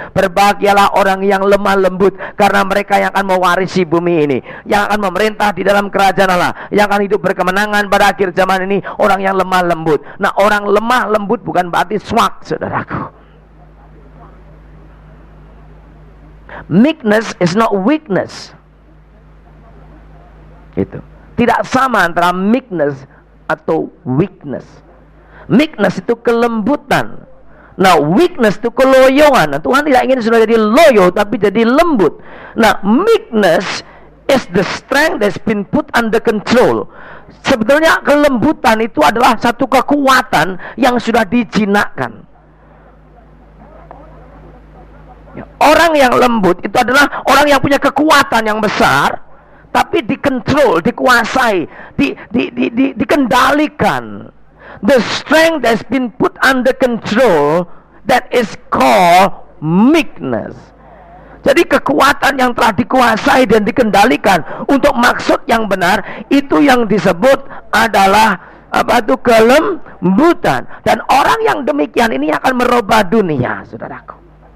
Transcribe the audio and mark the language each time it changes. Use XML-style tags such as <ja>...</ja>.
<id>Berbahagialah orang yang lemah lembut, karena mereka yang akan mewarisi bumi ini, yang akan memerintah di dalam kerajaan Allah, yang akan hidup berkemenangan pada akhir zaman ini. Orang yang lemah lembut. Nah, orang lemah lembut bukan berarti swak, saudaraku.</id> <en>Meekness is not weakness.</en> <id>Itu tidak sama antara meekness atau weakness. Meekness itu kelembutan. Nah, weakness itu keloyongan. Nah, Tuhan tidak ingin sudah jadi loyo, tapi jadi lembut.</id> <en>Nah, meekness is the strength that's been put under control.</en> <id>Sebetulnya kelembutan itu adalah satu kekuatan yang sudah dijinakkan. Orang yang lembut itu adalah orang yang punya kekuatan yang besar, tapi dikontrol, dikuasai, dikendalikan.</id> <en>The strength that's been put under control, that is called meekness.</en> <id>Jadi kekuatan yang telah dikuasai dan dikendalikan untuk maksud yang benar, itu yang disebut adalah kelembutan. Dan orang yang demikian ini akan merubah dunia, saudaraku.</id>